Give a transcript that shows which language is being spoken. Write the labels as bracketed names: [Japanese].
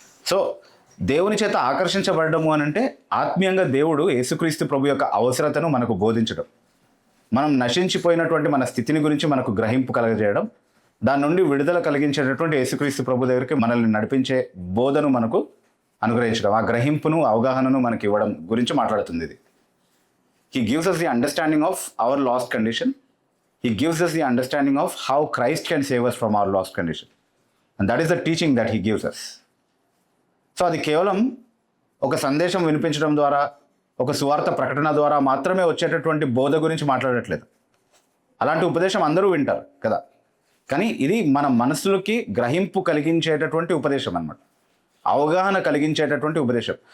[Telugu] So దేవుని చేత ఆకర్షించబడము అని అంటే ఆత్మీయంగా దేవుడు యేసుక్రీస్తు ప్రభు యొక్క అవసరతను మనకు బోధించడం, మనం నశించిపోయినటువంటి మన స్థితిని గురించి మనకు గ్రహింపు కలగజేయడం, దాని నుండి విడుదల కలిగించేటటువంటి యేసుక్రీస్తు ప్రభు దగ్గరికి మనల్ని నడిపించే బోధను మనకు అనుగ్రహించడం, ఆ గ్రహింపును అవగాహనను మనకి ఇవ్వడం గురించి మాట్లాడుతుంది ఇది. [English] He gives us the understanding of our lost condition. He gives us the understanding of how Christ can save us from our lost condition. And that is the teaching that he gives us. [Telugu] So అది కేవలం ఒక సందేశం వినిపించడం ద్వారా, ఒక సువార్త ప్రకటన ద్వారా మాత్రమే వచ్చేటటువంటి బోధ గురించి మాట్లాడట్లేదు. అలాంటి ఉపదేశం అందరూ వింటారు కదా, కానీ ఇది మన మనసులకి గ్రహింపు కలిగించేటటువంటి ఉపదేశం అన్నమాట, అవగాహన కలిగించేటటువంటి ఉపదేశం.